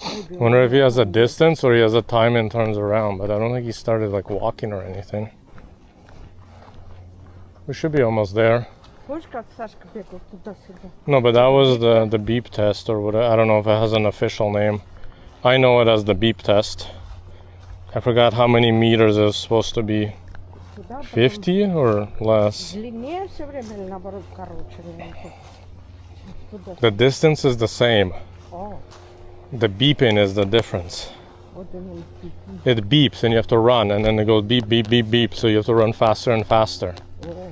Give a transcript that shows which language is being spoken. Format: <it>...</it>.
<en>Wonder if he has a distance or he has a time and turns around, but I don't think he started like walking or anything. We should be almost there.</en> <ru>Помнишь, как Сашка бегал туда-сюда?</ru> <en>No, but that was the beep test or whatever. I don't know if it has an official name. I know it as the beep test. I forgot how many meters it's supposed to be. 50 or less?</en> <ru>Длиннее все время или наоборот короче?</ru> <en>The distance is the same. О, The beeping is the difference.</en> <ru>вот именно.</ru> <en>It beeps and you have to run, and then it goes beep, beep, beep, beep, so you have to run faster and faster. О.</en>